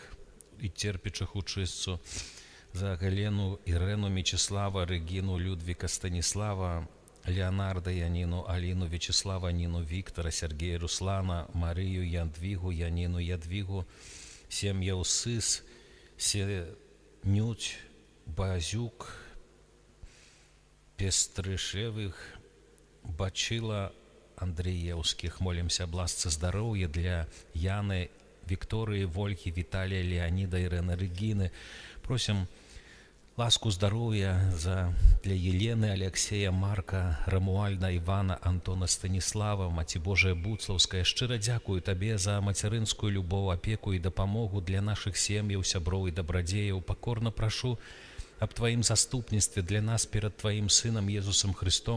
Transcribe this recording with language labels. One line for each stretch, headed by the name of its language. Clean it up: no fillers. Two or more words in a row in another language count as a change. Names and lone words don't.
Belarusian: і церпячых учысцу, за Галену, Ірэну, Мечислава, Рэгіну, Людвіка, Станіслава, Леонарда, Янину, Аліну, Вячеслава, Ніну, Віктора, Сергея, Руслана, Марыю, Ядвігу, Яніну, Ядвігу, сем'яў Сыс, Сенють, Базюк, Пестрышевых, Бачыла, Андрыеўскіх. Молімся аб ласцы здароўя для Яны, Виктории, Вольхи, Виталия, Леонида, Ирены, Регины.
Russian: Просим ласку здоровья для Елены, Алексея, Марка, Рамуальда, Ивана, Антона, Станислава,
Belarusian: Маці Божая Буцлаўская. Шчыра дзякую табе за мацярынскую любоў, апеку і дапамогу для нашых сем'яў, сяброў і дабрадзеяў. Пакорна прашу аб тваім заступніцтве для нас перад тваім сынам Езусам Христом.